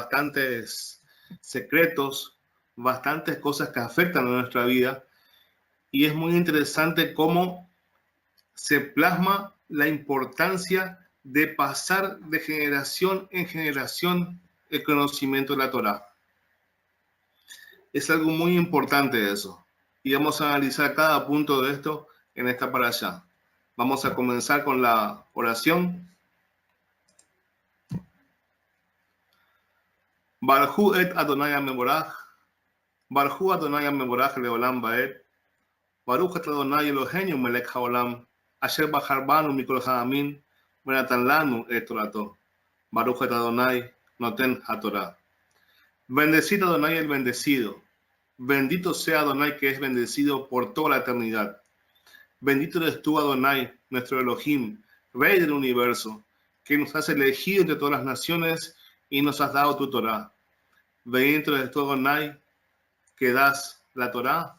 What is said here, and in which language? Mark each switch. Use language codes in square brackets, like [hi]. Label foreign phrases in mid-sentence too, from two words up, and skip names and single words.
[es] secretos, bastantes cosas que afectan a nuestra vida y es muy interesante cómo se plasma la importancia de pasar de generación en generación el conocimiento de la Torá. Es algo muy importante eso. Y vamos a analizar cada punto de esto en esta parashá. Vamos a comenzar con la oración. [he] ברכו את אדוני המבורך, ברוך אדוני המבורך לעולם ועד, ברוך אתה אדוני אלוהינו מלך העולם, אשר בחר בנו מכל העמים, ונתן לנו את תורתו, ברוך אתה אדוני נותן התורה. [es] Bendecid Adonai el bendecido, bendito sea Adonai que es bendecido por toda la eternidad. Bendito eres tú, Adonai, nuestro Elohim, Rey del universo, que nos has elegido entre todas las naciones y nos has dado tu Torah. Bendito eres tú, Adonai, que das la Torah.